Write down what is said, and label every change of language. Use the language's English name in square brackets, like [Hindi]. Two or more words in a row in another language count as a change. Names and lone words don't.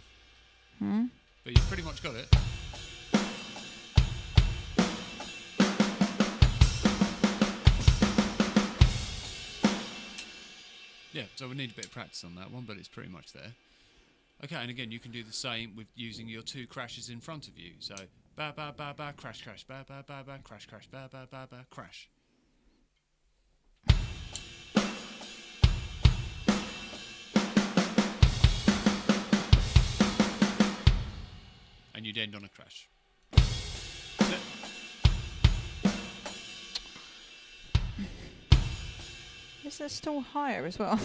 [English] But you've pretty much got it. Yeah, so we need a bit of practice on that one, but it's pretty much there. Okay, and again, you can do the same with using your 2 crashes in front of you. So, ba ba ba ba, crash crash, ba ba ba ba, crash crash, ba ba ba ba, crash. And you'd end on a crash. That's it. Is it still higher as well?